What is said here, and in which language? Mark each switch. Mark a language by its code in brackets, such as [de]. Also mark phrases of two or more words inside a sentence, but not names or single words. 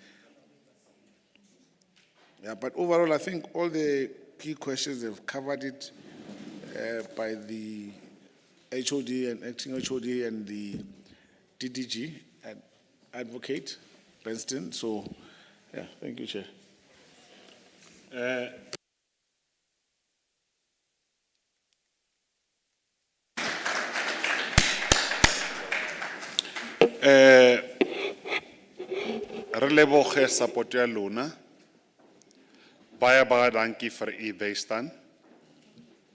[en] Yeah, but overall, I think all the key questions have covered it by the HOD and acting HOD and the DDG and advocate, Benston. So, yeah, thank you, Chair. [tn] Re leboge support ya lona. [af] Baie dankie vir u bystand.